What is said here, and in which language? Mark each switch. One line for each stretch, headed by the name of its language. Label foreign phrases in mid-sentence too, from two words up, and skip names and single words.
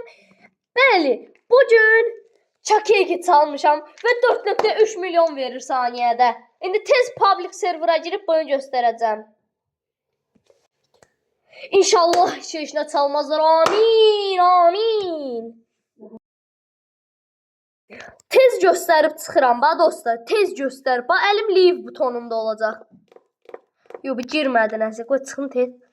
Azerbaijani: Bəli, bugün Çakiyeki çalmışam ve 4.3 milyon verir saniyede.
Turkish: İndi tez
English: public server'a
Turkish: girip bunu göstereceğim. İnşallah işine çalmazlar.
Azerbaijani: Amin, amin. Tez gösterip çıxıram ba dostlar. Tez göster. Ba əlim leave butonunda olacaq. Yo, bir girmədi nəsə. Qoy çıxın tez.